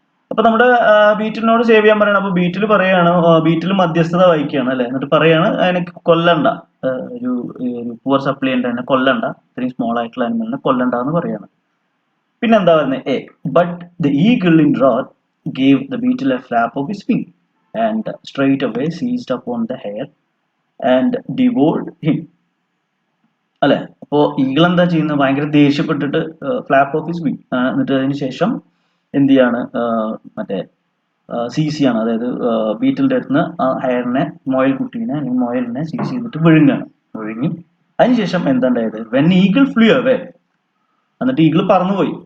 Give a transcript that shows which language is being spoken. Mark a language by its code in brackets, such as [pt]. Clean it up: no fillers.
[ml] അപ്പൊ നമ്മുടെ ബീറ്റിലിനോട് സേവ് ചെയ്യാൻ പറയണം. അപ്പൊ ബീറ്റിൽ പറയാണ്, ബീറ്റിൽ മധ്യസ്ഥത വഹിക്കുകയാണ് അല്ലെ. എന്നിട്ട് പറയാണ് എനിക്ക് കൊല്ലണ്ട, ഒരു പുവർ സപ്ലിയന്റ് തന്നെ കൊല്ലണ്ട, ഇത്രയും സ്മോൾ ആയിട്ടുള്ള അനിമലിനെ കൊല്ലണ്ട എന്ന് പറയാണ്. പിന്നെ എന്താ പറയുന്നത്, [en] But the eagle in wrath gave the beetle a flap of his wing and straight away seized upon the hare and devoured him. [ml] അല്ലെ. അപ്പോ ഈഗിൾ എന്താ ചെയ്യുന്നത്, ഭയങ്കര ദേഷ്യപ്പെട്ടിട്ട് ഫ്ലാപ്പ് ഓഫ് ഹിസ് വിങ്, എന്നിട്ട് അതിന് ശേഷം എന്ത് ചെയ്യാണ്, മറ്റേ സീസി ആണ്, അതായത് ബീറ്റിലിന്റെ അടുത്ത് നിന്ന് ആ ഹെയറിനെ, മൊയൽ കുട്ടീനെ അല്ലെങ്കിൽ മൊയലിനെ സീസ് ചെയ്തിട്ട് വിഴുങ്ങി. അതിനുശേഷം എന്താ ഉണ്ടായത്, വെൻ ഈഗിൾ ഫ്ലൂ അവേ, എന്നിട്ട് ഈഗിൾ പറന്നുപോയി.